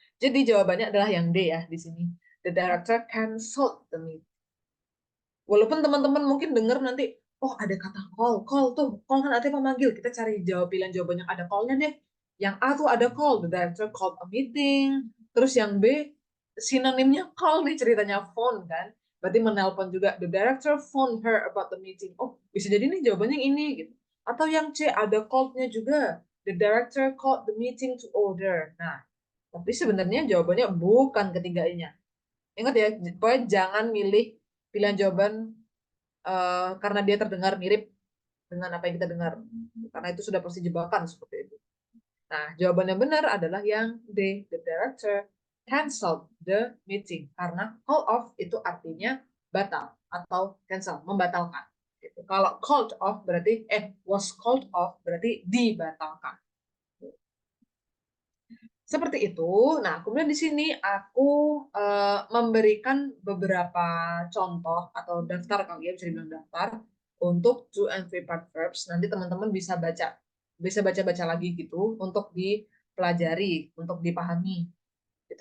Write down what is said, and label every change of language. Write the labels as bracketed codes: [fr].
[id] Jadi jawabannya adalah yang D ya di sini. [en] The director canceled the meeting. [id] Walaupun teman-teman mungkin dengar nanti, oh ada kata call tuh, call kan artinya memanggil. Kita cari pilihan jawabannya ada call-nya deh. Yang A tuh ada call, [en] the director called a meeting. [id] Terus yang B, sinonimnya call nih ceritanya phone kan. Berarti menelpon juga, [en] the director phoned her about the meeting. [id] Oh, bisa jadi nih jawabannya ini gitu. Atau yang C, ada called-nya juga. [en] The director called the meeting to order. [id] Nah, tapi sebenarnya jawabannya bukan ketiganya. Ingat ya, pokoknya jangan milih pilihan jawaban karena dia terdengar mirip dengan apa yang kita dengar, karena itu sudah pasti jebakan seperti itu. Nah, jawabannya benar adalah yang D, [en] the director canceled the meeting, [id] karena call off itu artinya batal atau cancel, membatalkan. Gitu. Kalau called off berarti was called off berarti dibatalkan. Seperti itu. Nah, kemudian di sini aku memberikan beberapa contoh atau daftar, kalau ya bisa dibilang daftar untuk 2 and 3 part verbs. Nanti teman-teman bisa baca lagi gitu untuk dipelajari, untuk dipahami. Gitu.